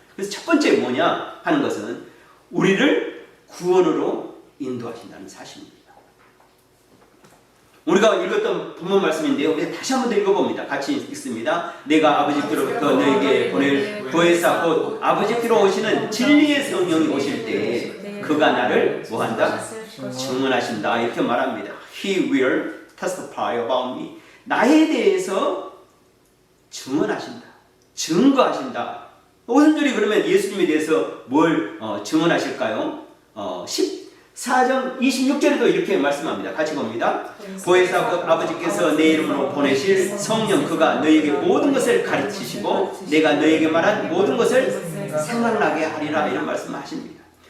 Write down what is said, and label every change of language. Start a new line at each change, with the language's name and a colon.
Korean: 그래서 첫 번째 뭐냐 하는 것은 우리를 구원으로 인도하신다는 사실입니다. 우리가 읽었던 본문 말씀인데요. 우리 다시 한번 더 읽어봅니다. 같이 읽습니다. 내가 아버지께로부터 너에게 보낼 보혜사 곧 아버지께로 오시는 진리의 성령이 오실 때 그가 나를 뭐한다? 증언하신다. 이렇게 말합니다.
English: He will testify about me.
Korean: 나에 대해서 증언하신다. 증거하신다. 오순절이 그러면 예수님에 대해서 뭘 증언하실까요? 14장 26절에도 이렇게 말씀합니다. 같이 봅니다. 보혜사 곧 아버지께서 내 이름으로 보내실 성령 그가 너에게 모든 것을 가르치시고 내가 너에게 말한 모든 것을 생각나게 하리라 이런 말씀하십니다.